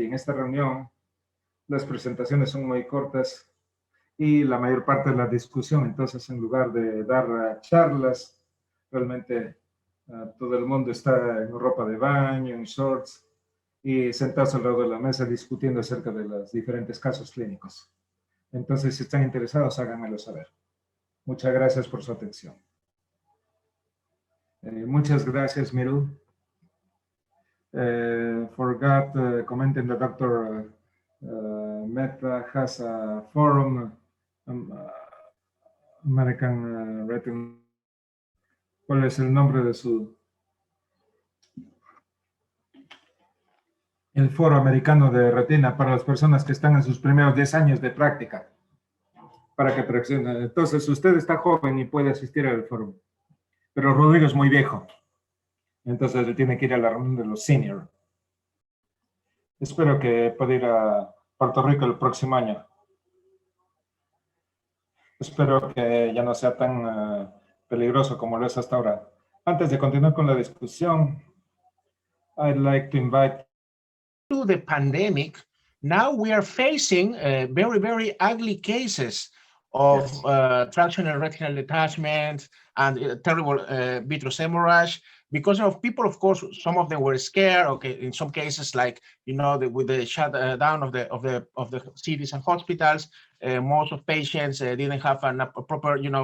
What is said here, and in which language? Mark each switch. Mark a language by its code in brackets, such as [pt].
[es] Y en esta reunión las presentaciones son muy cortas y la mayor parte de la discusión, entonces en lugar de dar charlas, realmente todo el mundo está en ropa de baño, en shorts, y sentados alrededor de la mesa discutiendo acerca de los diferentes casos clínicos. Entonces, si están interesados, háganmelo saber. Muchas gracias por su atención. Muchas gracias, Miru. [en] Forgot commenting that Dr. Mehta has a forum, American Retina. [es] ¿Cuál es el nombre de su? El Foro Americano de Retina para las personas que están en sus primeros 10 años de práctica. Para que traccionen. Entonces, usted está joven y puede asistir al foro. Pero Rodrigo es muy viejo. Entonces, le tiene que ir a la reunión de los senior. Espero que pueda ir a Puerto Rico el próximo año. Espero que ya no sea tan peligroso como lo es hasta ahora. Antes de continuar con la discusión, [en] I'd like to invite to the pandemic, now we are facing very, very ugly cases of tractional retinal detachment and terrible vitreous hemorrhage because of people. Of course, some of them were scared. Okay, in some cases, like with the shutdown of the cities and hospitals, most of patients didn't have a proper